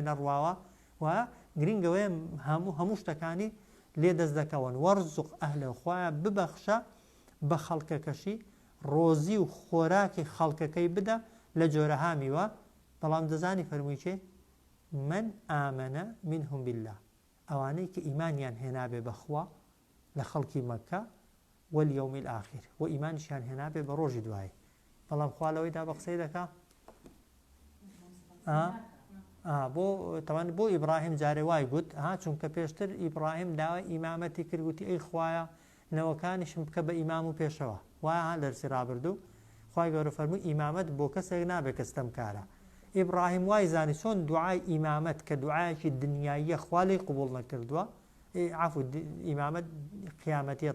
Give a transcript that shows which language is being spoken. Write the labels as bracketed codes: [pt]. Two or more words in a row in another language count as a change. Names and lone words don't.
[ckb] نەڕواوە وایە گرنگەوەی هەموو شتەکانی لێ دەست دەکەون [ar] وەرزوق ئەهلەه [ckb] خوایە ببەخشە بە خەڵکەکەشی ڕۆزی و خۆراکی خەڵکەکەی بدە لە جۆرەها میوە بەڵام دەزانی فەرمووی چێ [ar] من ئامەنە منهم بالله [ckb] ئەوانەی کە ئیمانیان هێنابێ بەخوا لە خەڵکی مەکە [ar] واليوم الآخر [ckb] و ئیمانیشیان هێنابێ بە ڕۆژی دوایی بەڵام خوا لەوەیدا بە قسەی دەکا بۆ ئیبراهیم جارێ وای گوت چونکە پێشتر ئیبراهیم داوای ئیمامەتی کردوتی ئەی خوایە نەوەکانیشم بکە بە ئیمام و پێشەوە وایە دەرسی ڕابردوو خوای گەورە فەرمووی ئیمامەت بۆ کەسێک نابێت کە ستەمکارە ئیبراهیم وای زانی چۆن دوعای ئیمامەت کە دوعایەکی دنیاییە خوا لێی قبوڵ نەکردووە عەفو ئیمامەت قیامەتیە